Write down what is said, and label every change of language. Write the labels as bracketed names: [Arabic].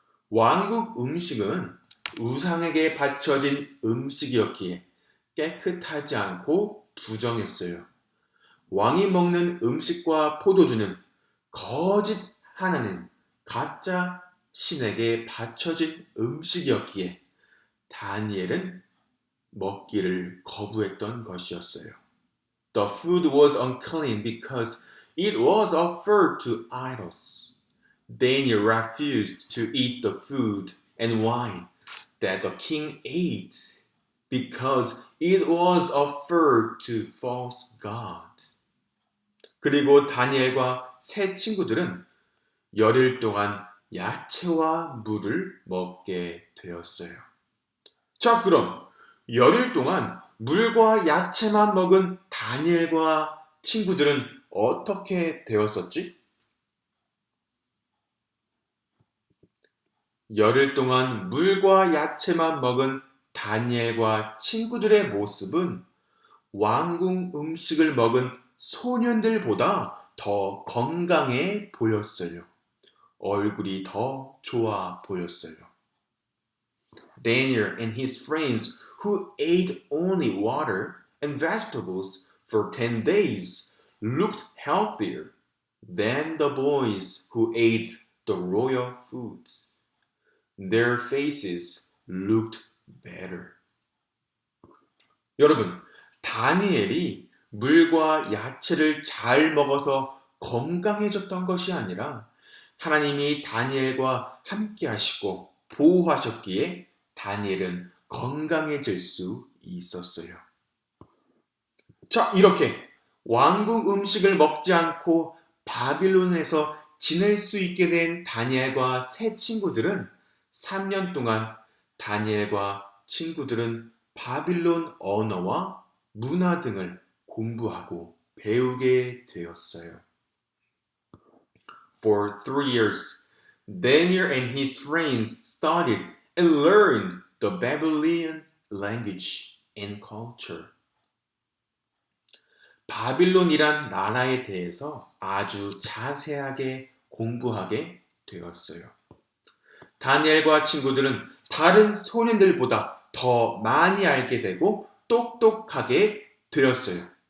[Korean] 왕국 음식은 우상에게 바쳐진 음식이었기에 깨끗하지 않고 부정했어요. 왕이 먹는 음식과 포도주는 거짓 하나님, 가짜 신에게 바쳐진 음식이었기에 다니엘은 먹기를 거부했던 것이었어요. [English] The food was unclean because it was offered to idols. Daniel refused to eat the food and wine that the king ate because it was offered to false god. [Korean] 그리고 다니엘과 세 친구들은 열흘 동안 야채와 물을 먹게 되었어요. 자, 그럼 열흘 동안 물과 야채만 먹은 다니엘과 친구들은 어떻게 되었었지? 열흘 동안 물과 야채만 먹은 다니엘과 친구들의 모습은 왕궁 음식을 먹은 소년들보다 더 건강해 보였어요. 얼굴이 더 좋아 보였어요. [English] Daniel and his friends who ate only water and vegetables for 10 days looked healthier than the boys who ate the royal foods. Their faces looked better. [Korean] 여러분, 다니엘이 물과 야채를 잘 먹어서 건강해졌던 것이 아니라 하나님이 다니엘과 함께 하시고 보호하셨기에 다니엘은 건강해질 수 있었어요. 자, 이렇게 왕국 음식을 먹지 않고 바빌론에서 지낼 수 있게 된 다니엘과 세 친구들은 3년 동안 다니엘과 친구들은 바빌론 언어와 문화 등을 공부하고 배우게 되었어요. [English] For 3 years, Daniel and his friends studied and learned the Babylonian language and culture. [Korean] 바빌론이란 나라에 대해서 아주 자세하게 공부하게 되었어요. 다니엘과 친구들은 다른 소년들보다 더 많이 알게 되고 똑똑하게 되었어요.